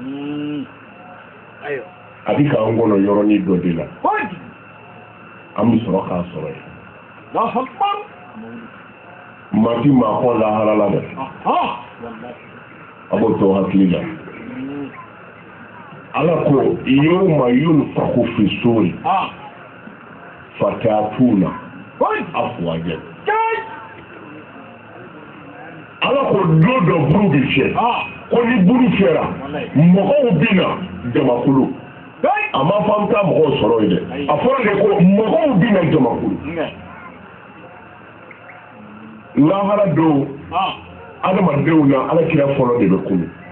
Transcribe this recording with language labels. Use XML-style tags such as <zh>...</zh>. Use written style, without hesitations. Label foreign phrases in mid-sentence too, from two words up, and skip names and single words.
<bm>a bɛ k'an kɔnɔ yɔrɔnin dɔ de la an bɛ sɔrɔ k'a sɔrɔ yen maa ti maa kɔ lahara la dɛ a b'o to hakili la ala ko</bm> <ar>يوم ينفخ في الصور فتأتون أفواجا</ar> <bm>ala ko don dɔ buru bɛ fiyɛ ko ni buru fiyɛra mɔgɔw bɛ na jamakulu a ma fɔ an bɛ taa mɔgɔw sɔrɔ yen dɛ a fɔra de ko mɔgɔw bɛ na jamakulu lahara don adamadenw na ala kira fɔlɔ de bɛ kunu</bm>